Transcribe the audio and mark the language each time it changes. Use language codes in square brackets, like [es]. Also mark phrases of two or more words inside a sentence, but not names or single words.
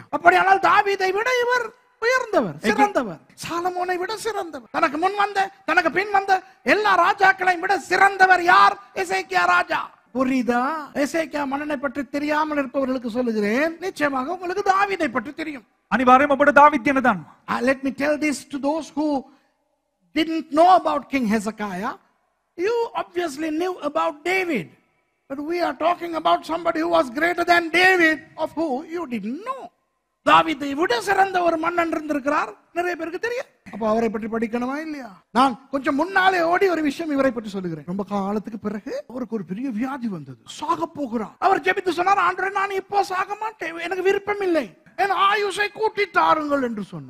[ta] அப்படியானால் தாவீதை விட இவர் உயர்ந்தவர், சிறந்தவர். சாலமோனை விட சிறந்தவர். தனக்கு முன் வந்த, தனக்கு பின் வந்த எல்லா ராஜாக்களையும் விட சிறந்தவர் யார்? எசேக்கியா ராஜா. புரியுதா? எசேக்கியா மன்னனை பற்றி தெரியாமல் இருப்பவர்களுக்கு சொல்லுகிறேன், நிச்சயமாக உங்களுக்கு தாவீதை பற்றி தெரியும். அனிவார்யம் අපට දාවිත් කියනதான். [en] Let me tell this to those who didn't know about King Hezekiah. You obviously knew about David, but we are talking about somebody who was greater than David, of who you didn't know. [ta] தாவீதை விட சிறந்த ஒரு மன்னன் இருந்திருக்கிறார், நிறைய பேருக்கு தெரியும். அப்ப அவரை பற்றி படிக்கணுமா இல்லையா? நான் கொஞ்சம் முன்னாலே ஓடி ஒரு விஷயம் இவரை பற்றி சொல்லுகிறேன். ரொம்ப காலத்துக்கு பிறகு அவருக்கு ஒரு பெரிய வியாதி வந்தது, சாக போகிறார். அவர் ஜெபித்து சொன்னார், ஆண்டவரே நான் இப்போ சாக மாட்டேன், எனக்கு விருப்பம் இல்லை, என் ஆயுஷை கூட்டி தாருங்கள் என்று சொன்னார்.